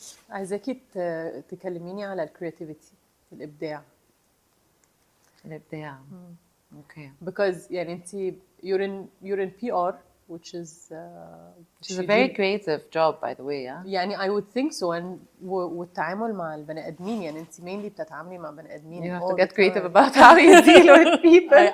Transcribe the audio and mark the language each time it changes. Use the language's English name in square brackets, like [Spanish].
[Arabic] عايزاكي تكلميني على الكرياتيفيتي, الابداع. [English] Okay. Because [Arabic] يعني انتي [English] you're in PR, which is a very creative job, by the way. Yeah. يعني I would think so. [Arabic] and والتعامل مع البني ادمين, يعني انتي mainly بتتعاملي مع بني ادمين. [English] You have to get creative about how you deal with people.